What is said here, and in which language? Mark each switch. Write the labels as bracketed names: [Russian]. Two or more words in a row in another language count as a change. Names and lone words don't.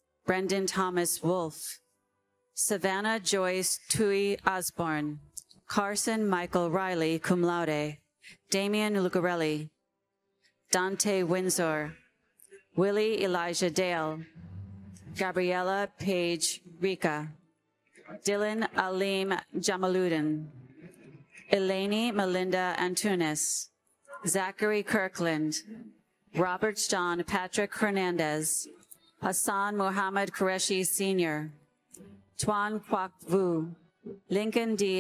[English] Brendan Thomas Wolfe, Savannah Joyce Tui Osborne, Carson Michael Riley, [Latin] cum laude, [English] Damian Lucarelli, Dante Windsor, Willie Elijah Dale, Gabriella Page Rica, Dylan Alim Jamaluddin, Eleni Melinda Antunes, Zachary Kirkland, Robert John Patrick Hernandez, Hassan Mohammed Qureshi Sr., Tuan Quoc Vu, Lincoln D.